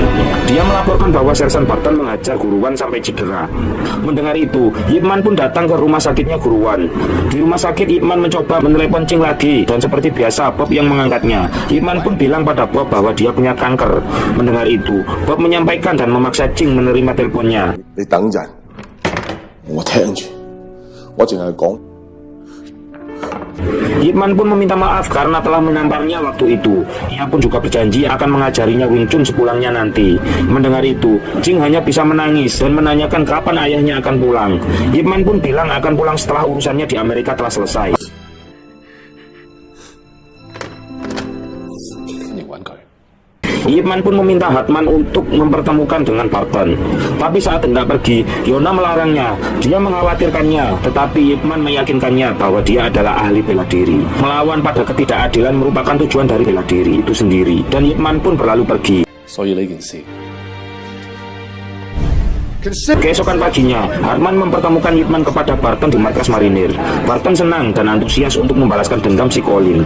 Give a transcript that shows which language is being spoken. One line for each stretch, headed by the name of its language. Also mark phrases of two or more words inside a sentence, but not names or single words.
Indonesian: Dia melaporkan bahwa Sersan Barton menghajar Guru Wan sampai cedera. Mendengar itu, Ip Man pun datang ke rumah sakitnya Guru Wan. Di rumah sakit, Ip Man mencoba menelepon Ching lagi, dan seperti biasa Bob yang mengangkatnya. Ip Man pun bilang pada Bob bahwa dia punya kanker. Mendengar itu, Bob menyampaikan dan memaksa Ching menerima teleponnya.
Cantonese: 你等陣，我聽住，我淨係講
Indonesian: Ip Man pun meminta maaf karena telah menamparnya waktu itu. Ia pun juga berjanji akan mengajarinya Wing Chun sepulangnya nanti. Mendengar itu, Jing hanya bisa menangis dan menanyakan kapan ayahnya akan pulang. Ip Man pun bilang akan pulang setelah urusannya di Amerika telah selesai.
Cantonese: 你玩佢。
Indonesian: Ip Man pun meminta Hartman untuk mempertemukan dengan Barton. Tapi saat hendak pergi, Yona melarangnya. Dia mengkhawatirkannya, tetapi Ip Man meyakinkannya bahwa dia adalah ahli bela diri. Melawan pada ketidakadilan merupakan tujuan dari bela diri itu sendiri. Dan Ip Man pun berlalu pergi.
Cantonese: 所以呢件事，
Indonesian: Keesokan paginya, Hartman mempertemukan Ip Man kepada Barton di markas marinir. Barton senang dan antusias untuk membalaskan dendam si Colin.